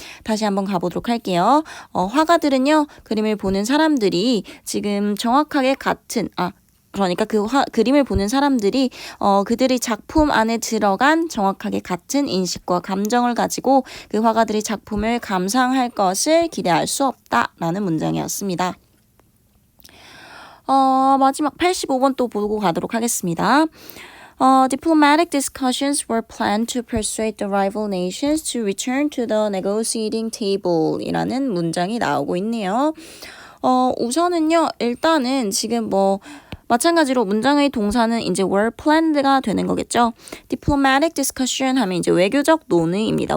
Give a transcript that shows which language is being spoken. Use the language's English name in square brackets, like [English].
[Korean] 다시 한번 가보도록 할게요. 화가들은요, 그림을 보는 사람들이 지금 정확하게 그러니까 그림을 보는 사람들이 그들의 작품 안에 들어간 정확하게 같은 인식과 감정을 가지고 그 화가들의 작품을 감상할 것을 기대할 수 없다라는 문장이었습니다. 마지막 85번 또 보고 가도록 하겠습니다. [English] Diplomatic discussions were planned to persuade the rival nations to return to the negotiating table [Korean] 이라는 문장이 나오고 있네요. 우선은요, 일단은 지금 마찬가지로 문장의 동사는 이제 [English] were planned [Korean] 가 되는 거겠죠. [English] Diplomatic discussion [Korean] 하면 이제 외교적 논의입니다.